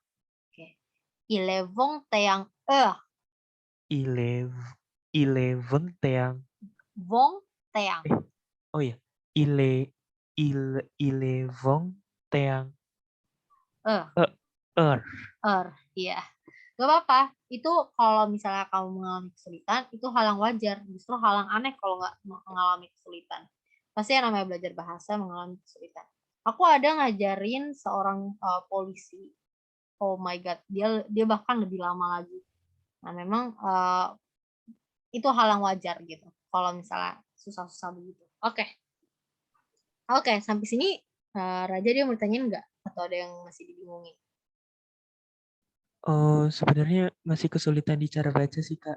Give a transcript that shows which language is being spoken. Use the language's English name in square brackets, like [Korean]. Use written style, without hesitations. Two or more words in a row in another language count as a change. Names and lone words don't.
[French] Okay. Il est 21h. Il est 21. 21. Oh ya, il est 21 heures. [Indonesian] Iya. Gak apa-apa. Itu kalau misalnya kamu mengalami kesulitan, itu hal yang wajar. Justru hal yang aneh kalau nggak mengalami kesulitan. Pasti yang namanya belajar bahasa mengalami kesulitan. Aku ada ngajarin seorang polisi. [English] Oh my god, [Indonesian] dia bahkan lebih lama lagi. Nah, memang itu hal yang wajar gitu. Kalau misalnya susah-susah begitu. Oke, sampai sini Raja dia mau tanyain nggak? Atau ada yang masih dibingungin? Oh, sebenarnya masih kesulitan di cara baca sih Kak.